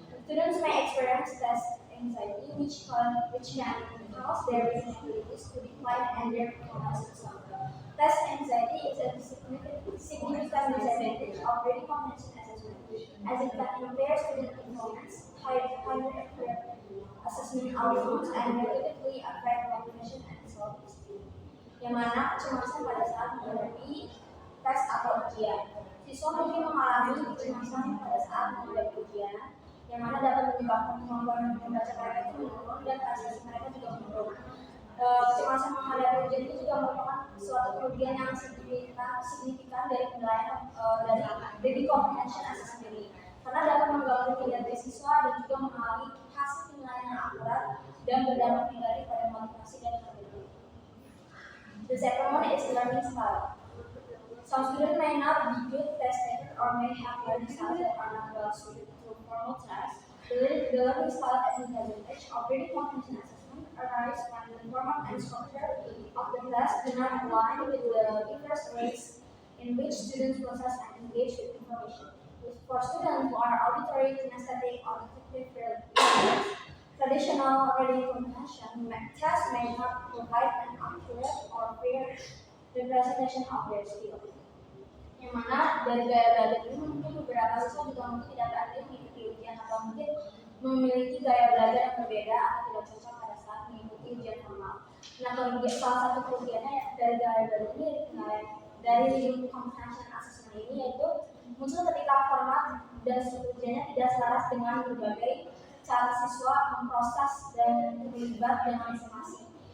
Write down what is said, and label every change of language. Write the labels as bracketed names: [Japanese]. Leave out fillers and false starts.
[English] Students may experience test anxiety, which can cause their reading abilities to decline and their performance to suffer. Test anxiety is a significant disadvantage of reading comprehension assessment, as it can impair student performance, hinder accurate assessment outcomes, and negatively affect motivation and self-esteem. [Indonesian] Yang mana kecemasan pada saat menghadapi tes atau ujian. Siswa mungkin mengalami kecemasan pada saat menghadapi ujian, yang mana dapat menyebabkan kemampuan membaca mereka itu menurun dan prestasi mereka juga menurun. Kecemasan menghadapi ujian itu juga merupakan suatu kerugian yang signifikan dari penilaian dari reading comprehension assessment ini, karena dapat mengganggu kinerja siswa dan juga menghalangi hasil penilaian yang akurat dan berdampak negatif pada motivasi dan keterlibatan. [English] The second one is learning style. Some students may not be good test takers or may have learning styles that are not well suited to formal tests. The learning style advantage of reading comprehension assessment arises when the format and structure of the test do not align with the diverse ways in which students process and engage with information. For students who are auditory, kinesthetic, or affective traditional reading comprehension tests may not provide an accurate or fair representation of their skills. [Indonesian] Yang mana dari gaya belajar ini mungkin beberapa siswa juga mungkin tidak berhasil mengikuti ujian atau mungkin memiliki gaya belajar yang berbeda atau tidak cocok pada saat mengikuti ujian formal. Nah, salah satu kerugiannya dari gaya belajar ini dari reading comprehension assessment ini yaitu muncul ketika format dan struktur ujiannya tidak selaras dengan berbagai cara siswa memproses dan terlibat dengan informasi.